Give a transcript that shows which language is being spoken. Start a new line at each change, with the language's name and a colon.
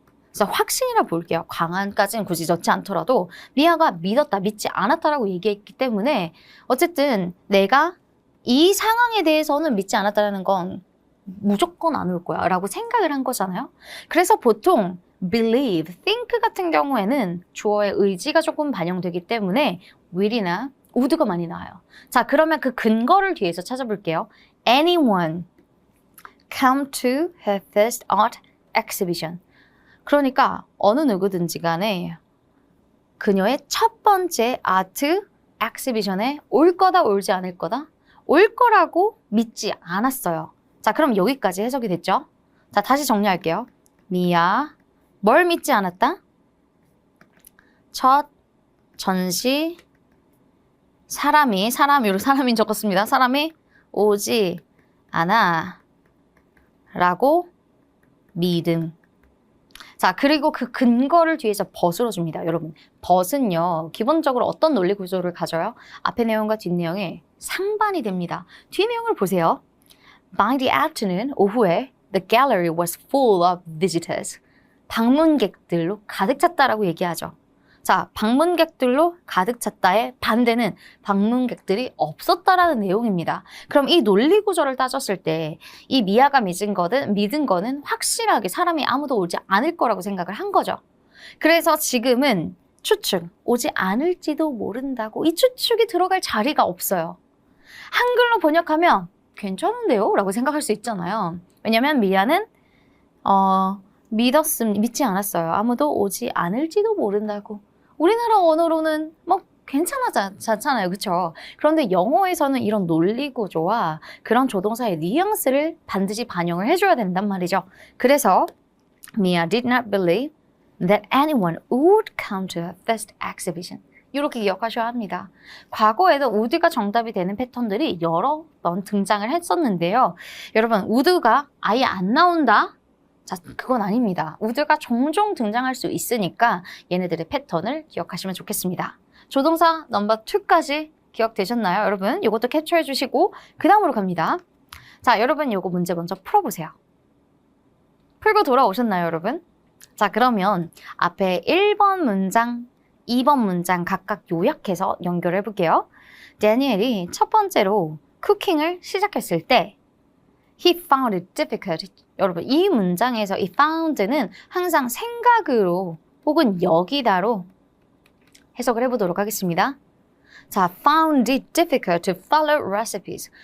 Korean: 그래서 확신이라 볼게요. 강한까지는 굳이 넣지 않더라도 미아가 믿었다, 믿지 않았다라고 얘기했기 때문에 어쨌든 내가 이 상황에 대해서는 믿지 않았다라는 건 무조건 안 올 거야 라고 생각을 한 거잖아요. 그래서 보통 believe, think 같은 경우에는 주어의 의지가 조금 반영되기 때문에 will이나 would가 많이 나와요. 자, 그러면 그 근거를 뒤에서 찾아볼게요.
English: Anyone come to her first art exhibition.
Korean: 그러니까 어느 누구든지 간에 그녀의 첫 번째 아트 엑시비션에 올 거다 올지 않을 거다? 올 거라고 믿지 않았어요. 자, 그럼 여기까지 해석이 됐죠? 자, 다시 정리할게요. 미야, 뭘 믿지 않았다? 첫 전시 사람이 적었습니다. 사람이 오지 않아 라고 믿음. 자, 그리고 그 근거를 뒤에서 벗으로 줍니다. 여러분, 벗은요, 기본적으로 어떤 논리 구조를 가져요? 앞의 내용과 뒷 내용이 상반이 됩니다. 뒤 내용을 보세요.
English: By the afternoon,
Korean: 오후에
English: the gallery was full of visitors.
Korean: 방문객들로 가득 찼다라고 얘기하죠. 자, 방문객들로 가득 찼다의 반대는 방문객들이 없었다라는 내용입니다. 그럼 이 논리 구조를 따졌을 때 이 미아가 믿은 거는 확실하게 사람이 아무도 오지 않을 거라고 생각을 한 거죠. 그래서 지금은 추측, 오지 않을지도 모른다고 이 추측이 들어갈 자리가 없어요. 한글로 번역하면 괜찮은데요? 라고 생각할 수 있잖아요. 왜냐면 미아는 믿지 않았어요. 아무도 오지 않을지도 모른다고. 우리나라 언어로는 뭐 괜찮잖아요. 그렇죠? 그런데 영어에서는 이런 논리 구조와 그런 조동사의 뉘앙스를 반드시 반영을 해줘야 된단 말이죠. 그래서
English: Mia did not believe that anyone would come to her first exhibition.
Korean: 이렇게 기억하셔야 합니다. 과거에도 would가 정답이 되는 패턴들이 여러 번 등장을 했었는데요. 여러분, would가 아예 안 나온다? 자, 그건 아닙니다. would가 종종 등장할 수 있으니까 얘네들의 패턴을 기억하시면 좋겠습니다. 조동사 넘버 2까지 기억되셨나요? 여러분, 이것도 캡처해 주시고 그 다음으로 갑니다. 자, 여러분 이거 문제 먼저 풀어보세요. 풀고 돌아오셨나요, 여러분? 자, 그러면 앞에 1번 문장, 2번 문장 각각 요약해서 연결해 볼게요. 다니엘이 첫 번째로 쿠킹을 시작했을 때
English: He found it difficult.
Korean: 여러분, 이 문장에서 이 found는 항상 생각으로 혹은 여기다로 해석을 해보도록 하겠습니다.
English: 자, found it difficult to follow recipes.